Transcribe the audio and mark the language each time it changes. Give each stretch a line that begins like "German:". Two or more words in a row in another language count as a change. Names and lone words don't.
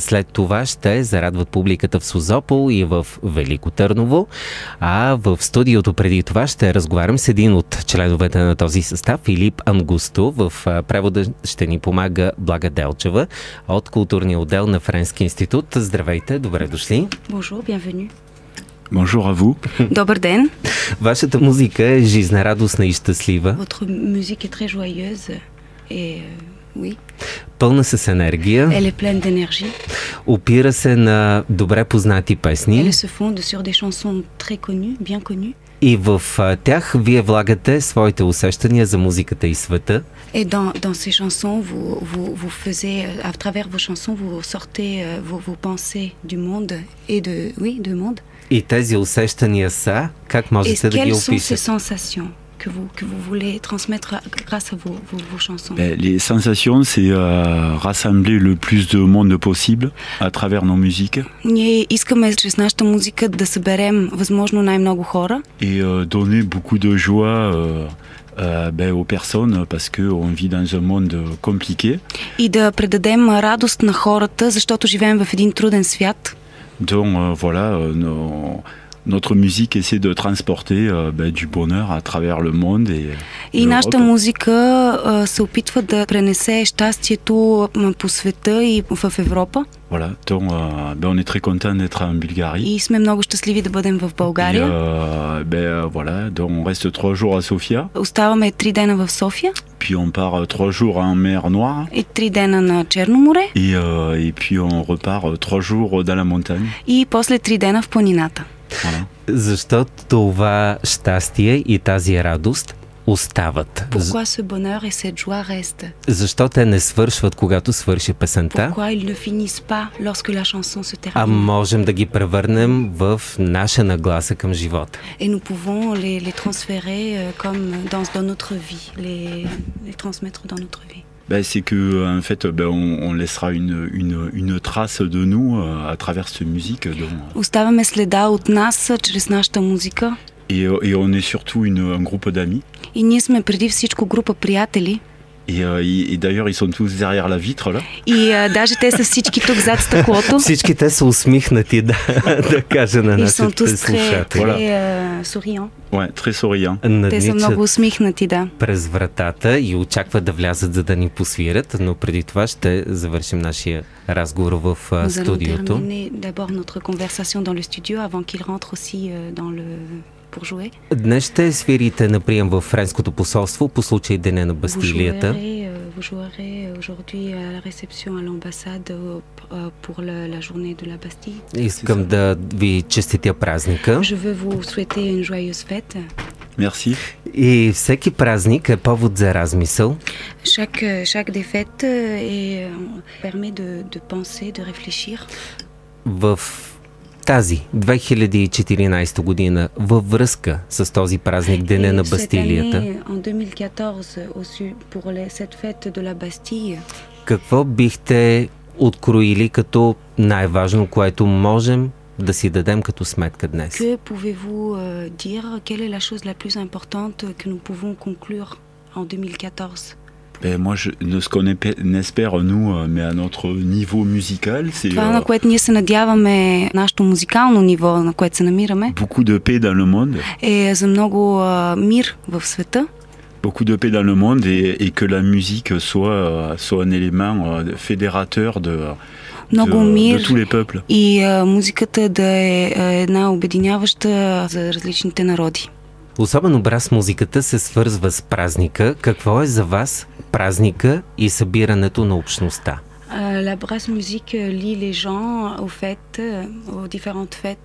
Bulgarian: След това ще зарадват публиката в Созопол и в Велико Търново. А в студиото преди това ще разговарям с един от членовете на този състав, Филип Ангусто. В превода ще ни помага Блага Делчева от културния отдел на Френски институт. Здравейте, добре дошли.
French: Bonjour, bienvenue. Bonjour à vous.
Bulgarian: Добър ден. Вашата музика е жизнерадостна и щастлива.
French: Votre musique est très joyeuse et oui.
Bulgarian: Пълна с енергия.
French: Elle est pleine d'énergie.
Bulgarian: Опира се на добре познати песни.
French: Elle se fonde sur des chansons très connues, bien connues.
Bulgarian: И в тях вие влагате своите усещания за музиката и света.
French: Et dans ces chansons, vous faisiez, à travers vos chansons, vous sortez vos pensées du monde et du monde.
Bulgarian: И тези усещания са, как можете да ги опишете?
French: Quelles sont ces sensations que vous voulez transmettre grâce à vos chansons? Les sensations, c'est rassembler le plus de monde possible à travers nos musiques.
Bulgarian: Ние искаме чрез нашата музика да съберем възможно най-много хора.
French: Et donner beaucoup de joie aux personnes parce qu'on vit dans un monde compliqué.
Bulgarian: И да предадем радост на хората, защото живеем в един труден свят.
French: Donc voilà, notre musique essaie de transporter du bonheur à travers le monde
Bulgarian: и нашата музика се опитва да пренесе щастието по света и в Европа.
French: Voilà, donc on est très content d'être en Bulgarie.
Bulgarian: И сме много щастливи да бъдем в България.
French: Voilà, donc on reste 3 jours à Sofia.
Bulgarian: Оставаме 3 дена в София.
French: Puis on part 3 jours en mer Noire.
Bulgarian: И 3 дена на Черно море.
French: Et puis on repart 3 jours dans la montagne.
Bulgarian: И после 3 дена в планината.
French: Voilà.
Bulgarian: Защо това щастие и тази радост остават?
French: Pourquoi ce bonheur et cette joie restent?
Bulgarian: Защо те не свършват, когато свърши песента?
French: Pourquoi ils ne finissent pas lorsque la chanson se termine?
Bulgarian: А можем да ги превърнем в наша нагласа към живота.
French: Et nous pouvons les transférer comme dans notre vie, les transmettre dans notre vie. C'est que en fait, on laissera une trace de nous à travers cette musique.
Bulgarian: Оставяме следа от нас чрез нашата музика.
French: Et on est surtout un groupe d'amis.
Bulgarian: И ние сме преди всичко група приятели.
French: Et d'ailleurs, ils sont tous derrière la vitre là.
Bulgarian: И даже те са всички тук зад стъклото. Всички те са усмихнати, да кажа на нашите слушатели.
French: Souriants. Ouais, très souriants.
Bulgarian: Те са много усмихнати, да. През вратата и очакват да влязат, за да ни посвирят, но преди това ще завършим нашия разговор в студиото.
French: Nous allons terminer d'abord notre conversation dans le studio avant qu'il rentre aussi dans le pour jouer.
Bulgarian: Днес ще свирите на прием в Френското посолство по случай Деня на Бастилията.
French: Vous jouerez aujourd'hui à la réception à l'ambassade pour la journée de la Bastille.
Bulgarian: Искам да ви честитя празника.
French: Je veux vous souhaiter une joyeuse fête. Merci.
Bulgarian: И всеки празник е повод за размисъл.
French: Chaque des fêtes permet de penser, de réfléchir.
Bulgarian: В тази 2014 година във връзка с този празник Деня на Бастилията. Какво бихте откроили като най-важно, което можем да си дадем като сметка днес?
French: Que pouvez-vous dire quelle est la chose la plus importante que nous pouvons conclure en 2014? Moi, ce qu'on espère, nous, mais à notre niveau musical, c'est
Bulgarian: това, на което ние се надяваме, нашето музикално ниво, на което се намираме,
French: beaucoup de paix dans le monde.
Bulgarian: Е за много мир в света.
French: Beaucoup de paix dans le monde et que la musique soit un élément fédérateur de tous les peuples.
Bulgarian: И музиката да е една обединяваща за различните народи. Особено брас музиката се свързва с празника. Какво е за вас празника и събирането на общността?
French: La brasse musique lie les gens aux fêtes, aux différentes fêtes.